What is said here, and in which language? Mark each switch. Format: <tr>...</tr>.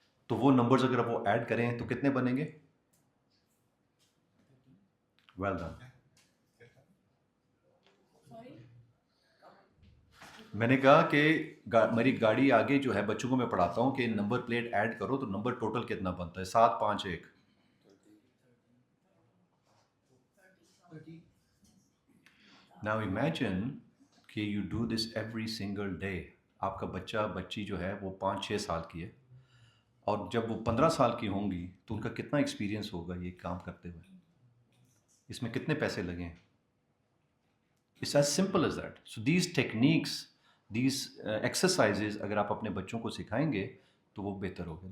<ur>تو وہ نمبرز اگر وہ ایڈ کریں تو کتنے بنیں گے؟</ur> <en>Well done.</en> <ur>میں نے کہا کہ میری گاڑی آگے جو ہے بچوں کو میں پڑھاتا ہوں کہ نمبر پلیٹ ایڈ کرو تو نمبر ٹوٹل کتنا بنتا ہے؟ 7, 5, 1.</ur> <en>Now imagine کہ you do this every single day.</en> <ur>آپ کا بچی جو ہے وہ 5-6 سال کی ہے, اور جب وہ 15 سال کی ہوں گی تو ان کا کتنا ایکسپیرینس ہوگا یہ کام کرتے ہوئے, اس میں کتنے پیسے لگیں.</ur> <en>It's as simple as that. So these techniques, these exercises</en> <ur>اگر آپ اپنے بچوں کو سکھائیں گے تو وہ بہتر ہوگا.</ur>